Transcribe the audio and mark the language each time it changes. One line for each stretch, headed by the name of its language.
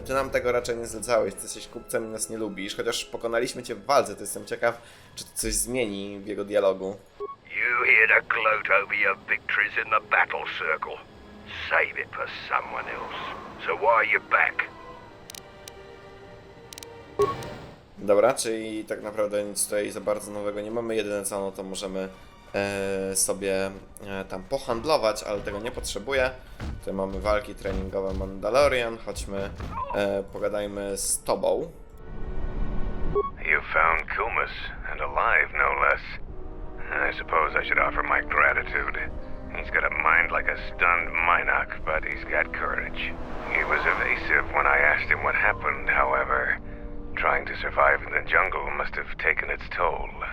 Polish: Ty nam tego raczej nie zlecałeś, ty jesteś kupcem i nas nie lubisz, chociaż pokonaliśmy cię w walce, to jestem ciekaw, czy to coś zmieni w jego dialogu.
English: You here to gloat over your victories in the battle circle. Save it for someone else. So why are you back?
Polish: Dobra, czyli tak naprawdę nic tutaj za bardzo nowego nie mamy. Jedyne co, no to możemy sobie tam pohandlować, ale tego nie potrzebuję. Tutaj mamy walki treningowe Mandalorian. Chodźmy, pogadajmy z tobą.
English: You found Kumas, and alive no less. I suppose I should offer my gratitude. He's got a mind like a stunned Minoc, but he's got courage. He was evasive when I asked him what happened, however. Trying to survive in the jungle must have taken its toll.